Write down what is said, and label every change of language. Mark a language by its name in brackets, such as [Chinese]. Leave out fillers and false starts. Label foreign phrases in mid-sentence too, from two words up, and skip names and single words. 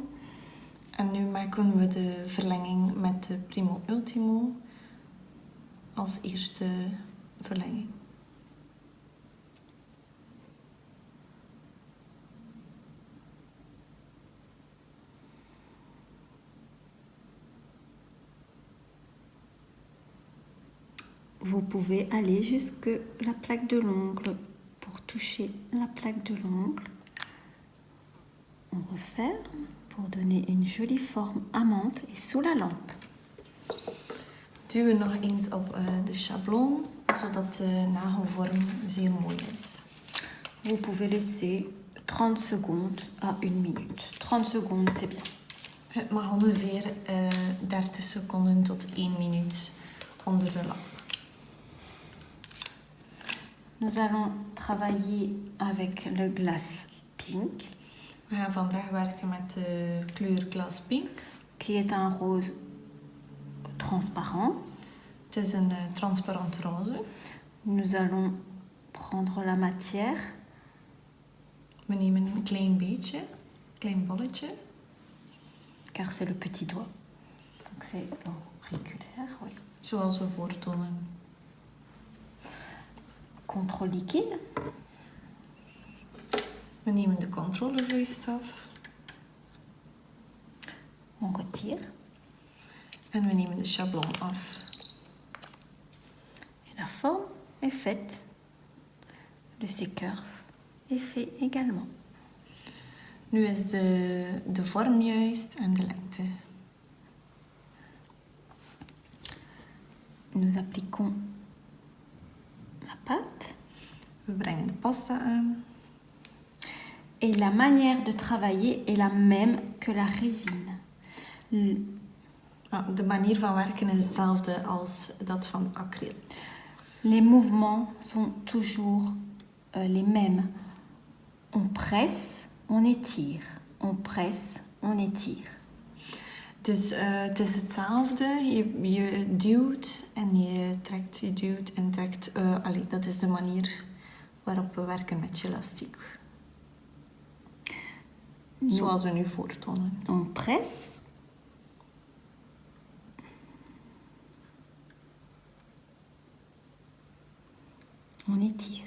[Dutch] En nu maken we de verlenging met de primo ultimo als eerste verlenging. [French] Vous pouvez aller jusque la plaque de l'ongle pour toucher la plaque de l'ongle. On referme pour donner une jolie forme amande et sous la lampe. [Dutch] Duwen nog eens op de schabloon, zodat de nagelvorm zeer mooi is. [French] Vous pouvez laisser 30 secondes à 1 minute. 30 secondes, c'est bien. [Dutch] Het mag ongeveer 30 seconden tot 1 minuut onder de lamp. [French] Nous allons travailler avec le glace pink, [Dutch] We gaan vandaag werken met de kleur Glass Pink. [French] qui est un rose transparent. [Dutch] Het is een transparant roze. [French] Nous allons prendre la matière [Dutch] We nemen een klein beetje, een klein bolletje. [French] car c'est le petit doigt. Donc c'est l'auriculaire, oui. [Dutch] Zoals we voortonen. [French] Contrôle liquide. [Dutch] We nemen de controlevloeistof [French] On retire. [Dutch] en we nemen de schabloon af. [French] Et la forme est faite. Le séqueur est fait également. [Dutch] Nu is de vorm juist en de lengte. [French] Nous appliquons la pâte. [Dutch] We brengen de pasta aan. [French] Et la manière de travailler est la même que la résine. [Dutch] De manier van werken is hetzelfde als dat van acryl. [French] Les mouvements sont toujours les mêmes. On presse, on étire. On presse, on étire. [Dutch] Dus het is hetzelfde. Je duwt en je trekt, je duwt en trekt. Dat is de manier waarop we werken met elastiek. Zoals we nu voortonen. [French] On presse. On étire.